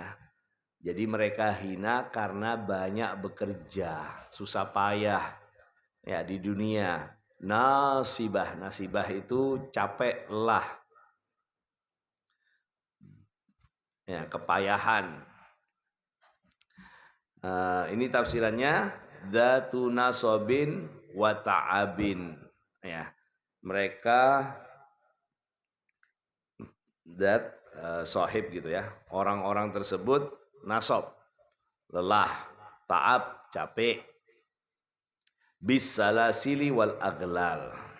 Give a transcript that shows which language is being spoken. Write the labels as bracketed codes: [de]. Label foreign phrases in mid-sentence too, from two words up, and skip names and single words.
[id] Jadi mereka hina karena banyak bekerja, susah payah ya di dunia. Nasibah, nasibah itu capek lelah, ya, kepayahan. Ini tafsirannya [ar] ذات نصب وتعب, [id] ya. Mereka zat sahib gitu ya. Orang-orang tersebut nasob, lelah, ta'ab, capek. [ar] بالسلاسل والأغلال.